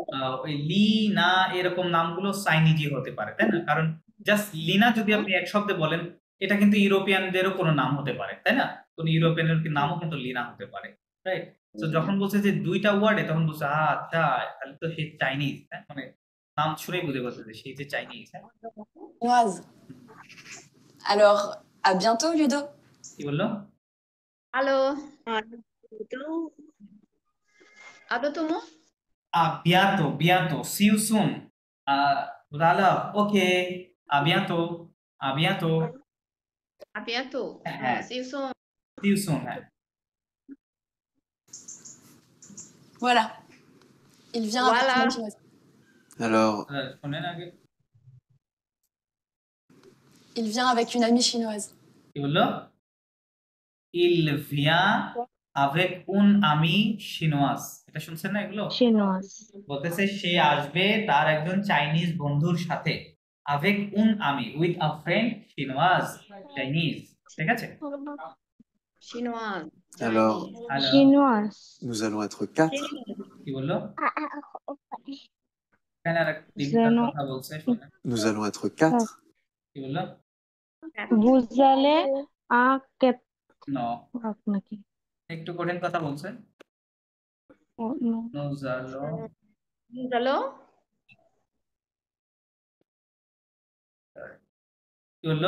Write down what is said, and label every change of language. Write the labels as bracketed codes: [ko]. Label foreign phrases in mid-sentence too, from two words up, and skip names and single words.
[bn] ওই লি না এরকম নামগুলো চাইনিজি হতে পারে তাই না কারণ জাস্ট লিনা যদি আপনি এক শব্দে বলেন এটা কিন্তু ইউরোপিয়ানদেরও কোনো নাম হতে পারে তাই না কোনো ইউরোপিয়ানের নামও কিন্তু লিনা হতে পারে রাইট তো যখন বলছে যে দুইটা ওয়ার্ডে তখন বলছে আচ্ছা তাহলে তো সে চাইনিজ হ্যাঁ মানে নাম শুনেই বুঝে বলছে যে সে যে চাইনিজ হ্যাঁ [fr] Chinoise. Alors, à bientôt, Ludo. [bn] কি বললো হ্যালো আদো তুমি [fr] bientôt [en] see you soon [fr] voilà ok à bientôt à bientôt [en] see you soon see you soon হ্যাঁ [fr] Voilà. Il vient avec Voilà. une amie chinoise. Alors, [bn] শোনেন আগে [fr] Il vient avec une amie chinoise. [bn] কি বললো [fr] il vient avec un ami chinois [bn] এটা শুনছেন না এগুলো [fr] শিনোয়াস [bn] বলতেছে সে আসবে তার একজন চাইনিজ বন্ধুর সাথে [fr] avec un ami [en] with a friend [bn] chinois Chinese ঠিক আছে [fr] chinois Alors, শিনোয়াস nous allons être 4. [bn] কি বললো এখানে আর একটা কথা বলছে শোনেন [fr] Nous allons être 4. [bn] কি বললো বুঝালে আকে নো নাকি একটু কঠিন কথা বলছে নোজালো হ্যালো কি বললো